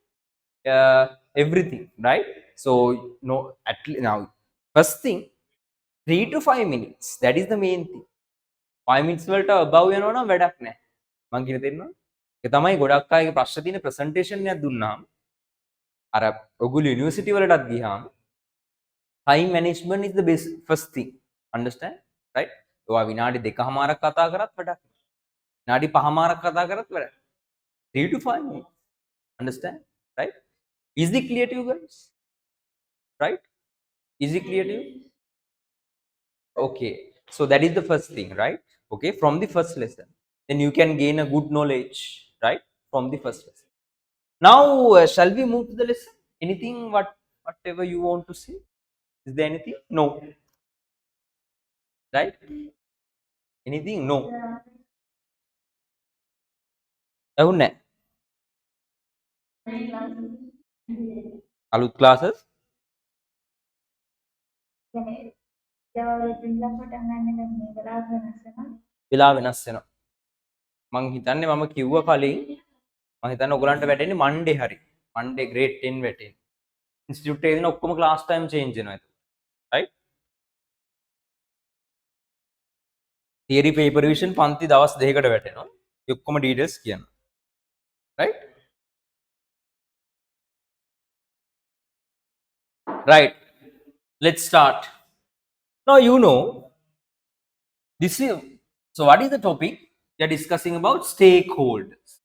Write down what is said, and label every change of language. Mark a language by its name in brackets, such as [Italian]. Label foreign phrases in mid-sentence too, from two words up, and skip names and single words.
[English] everything right so no at least now first thing 3 to 5 minutes that is the main thing 5 minutes [Sinhala] වලට above යනවා නම් වැඩක් නැහැ මං කියන තේරෙනවද ඒක තමයි ගොඩක් අයගේ ප්‍රශ්න තියෙන presentation එකක් දුන්නාම අර ඔගොල්ලෝ යුනිවර්සිටි වලටත් ගියාම [English] time management is the best first thing understand right [Sinhala] ඔයා විනාඩි 2කමාරක් කතා කරත් වැඩක් විනාඩි 5මාරක් කතා කරත් වැඩක් [English] 3 to 5 minutes understand right is it clear to you guys right is it clear to you okay so that is the first thing right okay from the first lesson then you can gain a good knowledge right from the first lesson now shall we move to the lesson anything whatever you want to say is there anything no right anything no [Sinhala] ඇහුන්නේ අලුත් classes වෙලා වෙනස් වෙනවා මං හිතන්නේ මම කිව්ව කලින් මම හිතන්නේ ඔයගලන්ට වැටෙන්නේ Monday හරි Monday grade 10 වැටෙන්නේ ඉන්ස්ටිටියුට් එකේ දෙන ඔක්කොම [English] class time change [Sinhala] වෙනවා ඒක right [English] theory paper revision [Sinhala] පන්ති දවස් දෙකකට වැටෙනවා ඒ ඔක්කොම details කියන්න right [English] right let's start now you know this is so what is the topic we are discussing about stakeholders